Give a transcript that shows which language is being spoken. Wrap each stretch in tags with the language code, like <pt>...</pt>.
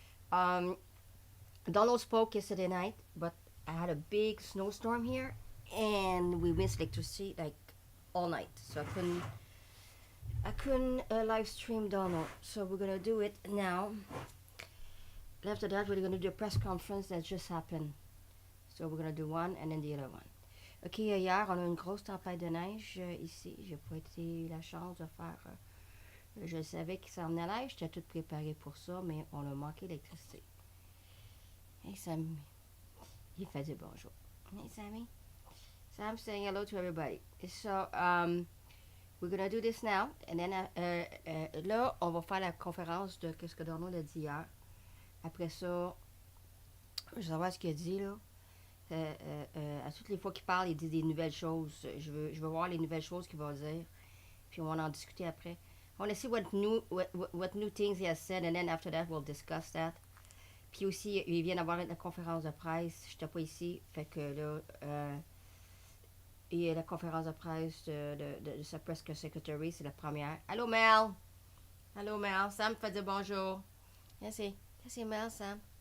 <en>Um, Donald spoke yesterday night, but I had a big snowstorm here, and we missed electricity like all night, so I couldn't live stream Donald. So we're gonna do it now. After that, we're gonna do a press conference that just happened. So we're gonna do one and then the other one.</en> <fr>Ok, hier, on a une grosse tempête de neige ici. J'ai pas été la chance de faire. Je savais qu'il s'en venait neige, j'étais toute préparée pour ça, mais on a manqué d'électricité. Hey, Sam. Il fait du bonjour. Hey, Sammy.</fr> <en>Sam saying hello to everybody. So, we're gonna do this now. And then,</en> <fr>là, on va faire la conférence de ce que Donald a dit hier. Après ça, je veux savoir ce qu'il a dit, là. À toutes les fois qu'il parle, il dit des nouvelles choses. Je veux voir les nouvelles choses qu'il va dire. Puis on va en discuter après.</fr> <en>I want to see what new things he has said, and then after that, we'll discuss that.</en> <fr>Puis aussi, il vient d'avoir la conférence de presse. Je n'étais pas ici. Fait que là, il y a la conférence de presse de sa press secretary. C'est la première. Allô, Mel. Allô, Mel. Sam fait dire bonjour. C'est Mel, Sam.</fr>